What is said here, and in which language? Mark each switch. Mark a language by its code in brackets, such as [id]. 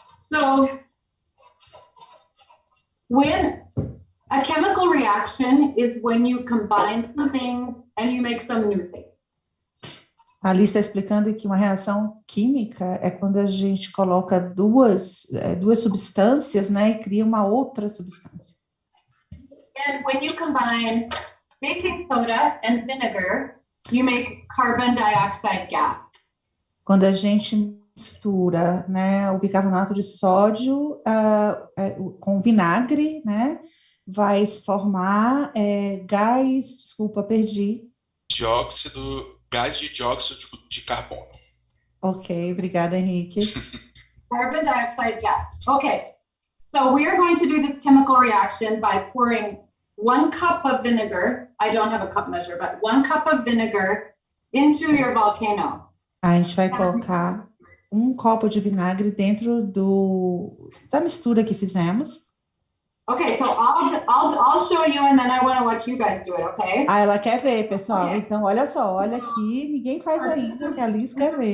[en] So when a chemical reaction is when you combine some things and you make some new things. [pt] Ali está explicando que uma reação química é quando a gente coloca duas substâncias, né, e cria uma outra substância. [en] And when you combine baking soda and vinegar, you make carbon dioxide gas. [pt] Quando a gente mistura, né, o bicarbonato de sódio com vinagre, né, vai se formar gás, desculpa, perdi. Gás de dióxido de carbono. Ok, obrigada, Henrique. [en] Carbon dioxide gas. Okay, so we are going to do this chemical reaction by pouring 1 cup of vinegar. I don't have a cup measure, but 1 cup of vinegar into your volcano. [pt] A gente vai colocar 1 copo de vinagre dentro da mistura que fizemos. [en] Okay, so I'll show you and then I want to watch you guys do it, okay? [pt] Ah, ela quer ver, pessoal. Então, olha só, olha aqui, ninguém faz ainda, que a Liz quer ver.